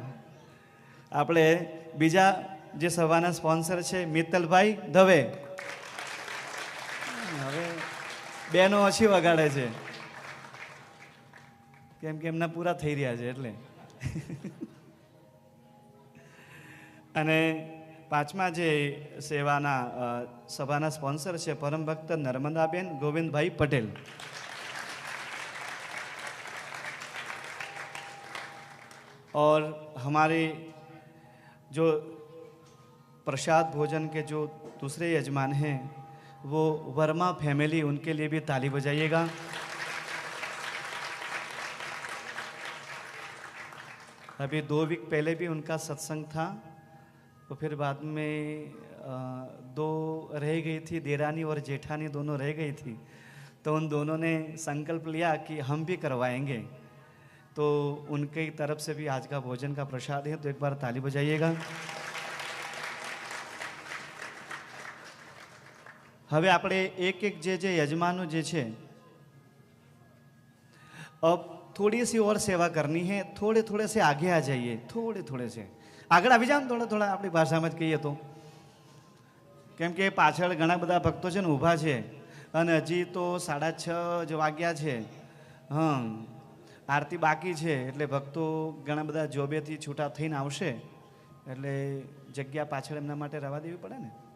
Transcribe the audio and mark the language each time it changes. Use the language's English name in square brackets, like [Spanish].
[Gujarati] આપણે બીજા જે સભાના સ્પોન્સર છે મિત્તલભાઈ દવે, હવે બેનો ઓછી વગાડે છે કેમ કે એમના પૂરા થઈ રહ્યા છે એટલે. અને પાંચમા જે સેવાના સભાના સ્પોન્સર છે પરમ ભક્ત નર્મદાબેન ગોવિંદભાઈ પટેલ. [Hindi] और हमारे जो प्रसाद भोजन के जो दूसरे यजमान हैं वो वर्मा फैमिली, उनके लिए भी ताली बजाइएगा. अभी 2 वीक पहले भी उनका सत्संग था, तो फिर बाद में 2 रह गई थी, देरानी और जेठानी दोनों रह गई थी. तो उन दोनों ने संकल्प लिया कि हम भी करवाएंगे. तो उनकी तरफ से भी आज का भोजन का प्रसाद है, तो एक बार ताली बजाइएगा. [Gujarati] હવે આપણે એક એક જે યજમાનો જે છે, [Hindi] अब थोड़ी सी और सेवा करनी है. थोड़े थोड़े से आगे आ जाइए, थोड़े थोड़े से [Gujarati] આગળ આવી જાઓ. થોડા થોડા આપણી ભાષામાં જ કહીએ તો, કેમ કે પાછળ ઘણા બધા ભક્તો છે ને ઊભા છે અને હજી તો 6:30 જ વાગ્યા છે. હા, આરતી બાકી છે એટલે ભક્તો ઘણા બધા જોબેથી છૂટા થઈને આવશે એટલે જગ્યા પાછળ એમના માટે રવા દેવી પડે ને.